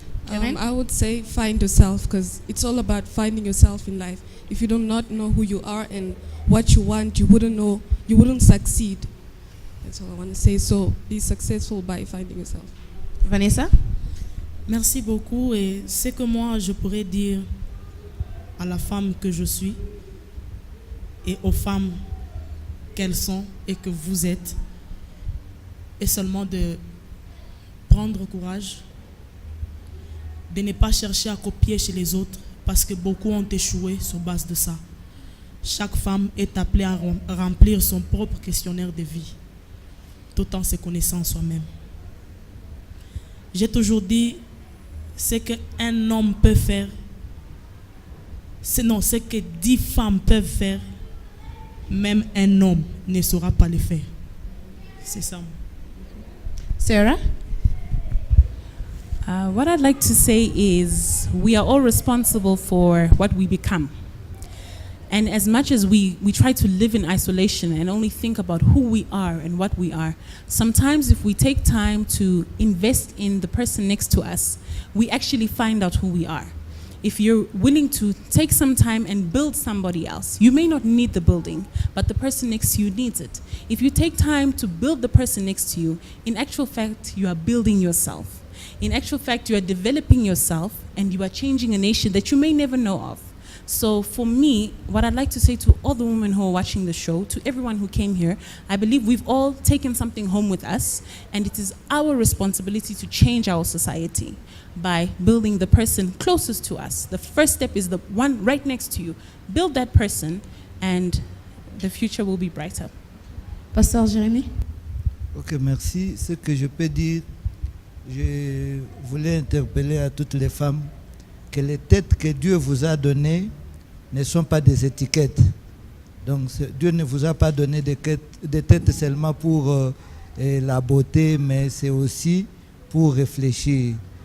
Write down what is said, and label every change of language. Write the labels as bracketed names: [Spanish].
[English] All right. I would say find yourself, because it's all about finding yourself in life. If you do not know who you are and what you want, you wouldn't succeed. That's all I want to say. So be successful by finding yourself. Vanessa? [French] Merci beaucoup. Et ce que moi je pourrais dire à la femme que je suis et aux femmes qu'elles sont et que vous êtes, est seulement de prendre courage, de ne pas chercher à copier chez les autres, parce que beaucoup ont échoué sur base de ça. Chaque femme est appelée à remplir son propre questionnaire de vie, tout en se connaissant soi-même. J'ai toujours dit, ce qu'un homme peut faire, ce que 10 femmes peuvent faire, même un homme ne saura pas le faire. C'est ça. Sarah? [English] What I'd like to say is we are all responsible for what we become. And as much as we try to live in isolation and only think about who we are and what we are, sometimes if we take time to invest in the person next to us, we actually find out who we are. If you're willing to take some time and build somebody else, you may not need the building, but the person next to you needs it. If you take time to build the person next to you, in actual fact, you are building yourself. In actual fact, you are developing yourself and you are changing a nation that you may never know of. So for me, what I'd like to say to all the women who are watching the show, to everyone who came here, I believe we've all taken something home with us, and it is our responsibility to change our society by building the person closest to us. The first step is the one right next to you. Build that person, and the future will be brighter. [French] Pasteur Jérémy? Ok, merci. Ce que je peux dire, je voulais interpeller à toutes les femmes que les têtes que Dieu vous a données ne sont pas des étiquettes. Donc Dieu ne vous a pas donné des têtes seulement pour la beauté, mais c'est aussi pour réfléchir.